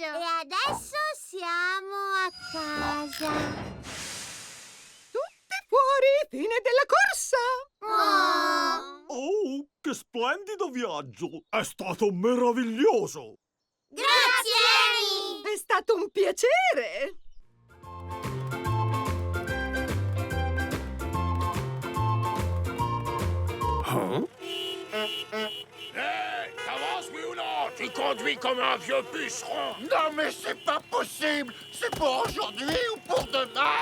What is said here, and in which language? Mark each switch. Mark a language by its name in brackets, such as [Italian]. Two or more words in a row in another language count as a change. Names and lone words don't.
[Italian] E adesso siamo a casa! Tutti fuori, fine della corsa! Oh, che splendido viaggio! È stato meraviglioso! Grazie, Annie! È stato un piacere! [French] T'avances, oui ou non? Tu conduis comme un vieux puceron! Non, mais c'est pas possible. C'est pour aujourd'hui ou pour demain?